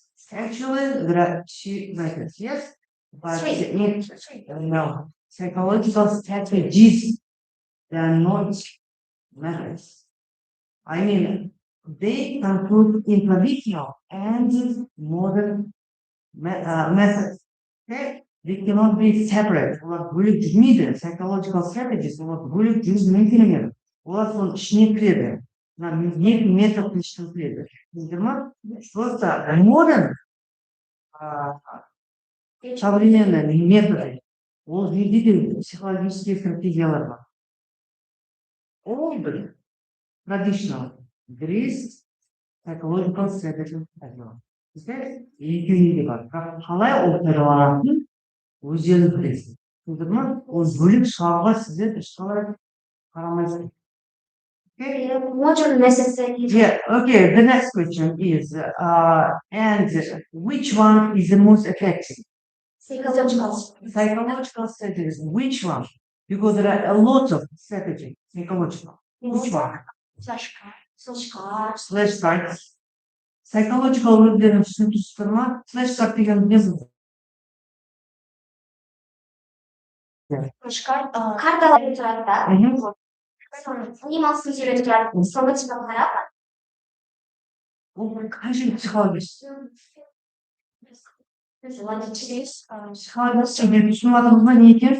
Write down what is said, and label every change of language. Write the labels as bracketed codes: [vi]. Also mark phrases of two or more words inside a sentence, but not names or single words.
[en] Actually, there are two methods, yes? But no, psychological strategies, they are not methods. I mean, they include in traditional and modern methods. Okay? They cannot be separate. [kk] Олар бөлек жүрмейді. [en] Psychological strategies, [kk] олар бөлек жүргізумен келмеді. Олар соның ішіне кіреді. Мына екі методтың ішіне кіреді. Түсіндіңдер ма? [ru] Просто modern современные методы. [kk] Ол жерде де психологические стратегиялар бар. [en] Old traditional, there is psychological strategy as well. [kk] Екеуінде де бар. Бірақ қалай ол пайдаланатынын өздеріңіз білесіз. Түсіндіңдер ма? Ол бөлек шығаруға сіздер ешқалай қарамайсыздар. [en] Yeah, okay, the next question is, and which one is the most effective? Psychological strategies, which one? Because there are a lot of strategies, psychological. Which one? Flashcards. [kk] Psychological өздерінің түсініксіздер ма? Flashcard деген не бұл? Карталар тұрады да. Анимасын сурет тұрады. Соны түсініп қарап. Ол қай жерде психология? Психология себебі түсініп жатырмыз ба не екен?